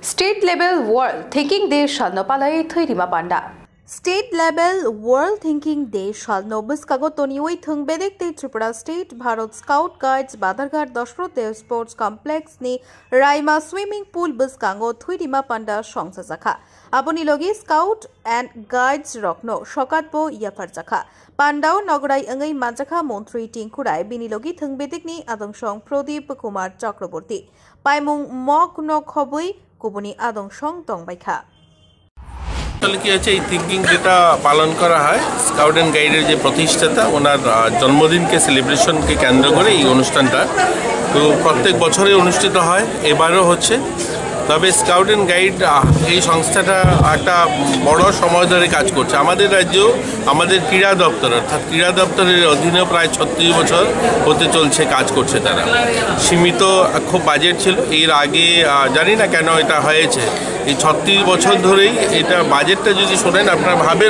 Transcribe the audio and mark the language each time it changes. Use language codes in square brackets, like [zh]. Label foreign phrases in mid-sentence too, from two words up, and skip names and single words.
[en] State level world thinking day [trp] shalno palai thoirima panda. [en] State level world thinking day [trp] shalno biskago tonioi thungbedek te Tripura State Bharat Scout Guides Badarghat Doshrote Sports Complex ni Raima Swimming Pool biskango thoirima panda songsa jakha. Aboni logi Scout and Guides rokno shokatbo yafar jakha. Pandao Nograi angai manjakha Montri Tingkurai binilogi thungbedek ni adongshong Prodip Kumar Chakraborty. Paimung mok no khoboi কুবনি আদংশং দংবাইখা [bn] আসলে কি আছে এই থিংকিং যেটা পালন করা হয় স্কাউট এন্ড গাইডের যে প্রতিষ্ঠাতা ওনার জন্মদিনকে সেলিব্রেশনকে কেন্দ্র করে এই অনুষ্ঠানটা তো প্রত্যেক বছরে অনুষ্ঠিত হয় এবারও হচ্ছে তবে স্কাউট এন্ড গাইড এই সংস্থাটা একটা বড় সময় ধরে কাজ করছে আমাদের রাজ্যেও আমাদের ক্রীড়া দপ্তর অর্থাৎ ক্রীড়া দপ্তরের অধীনে প্রায় ৩৬ বছর হতে চলছে কাজ করছে তারা সীমিত খুব বাজেট ছিল এর আগে জানি না কেন এটা হয়েছে এই ৩৬ বছর ধরেই এটা বাজেটটা যদি শোনেন আপনারা ভাবেন